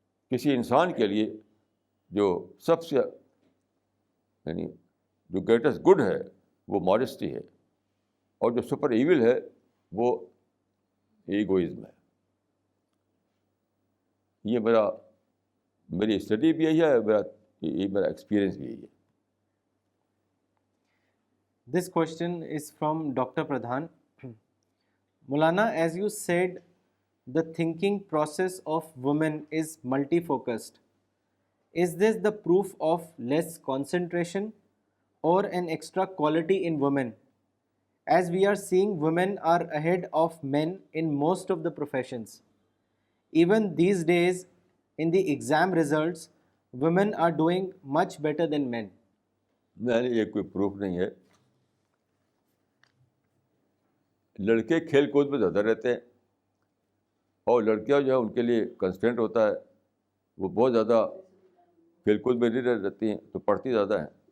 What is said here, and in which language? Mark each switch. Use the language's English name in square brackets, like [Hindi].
[Urdu] کسی انسان کے لیے جو سب سے یعنی جو گریٹسٹ گڈ ہے وہ ماڈسٹی ہے, اور جو سپر ایول ہے وہ ایگوئزم ہے. یہ میرا میری اسٹڈی بھی یہی ہے, میرا ایکسپیرئنس بھی یہی ہے. [English] This question is from Dr. Pradhan. Maulana, as you said, the thinking process of women is multifocused. Is this the proof of less concentration or an extra quality in women? As we are seeing, women are ahead of men in most of the professions. Even these days, in the exam results, women are doing much better than men. [Urdu] نہیں, یہ کوئی proof نہیں ہے. لڑکے کھیل کود میں زیادہ رہتے ہیں, اور لڑکیاں جو ہے ان کے لیے کنسٹینٹ ہوتا ہے, وہ بہت زیادہ کھیل کود میں نہیں رہتی ہیں, تو پڑھتی زیادہ ہیں.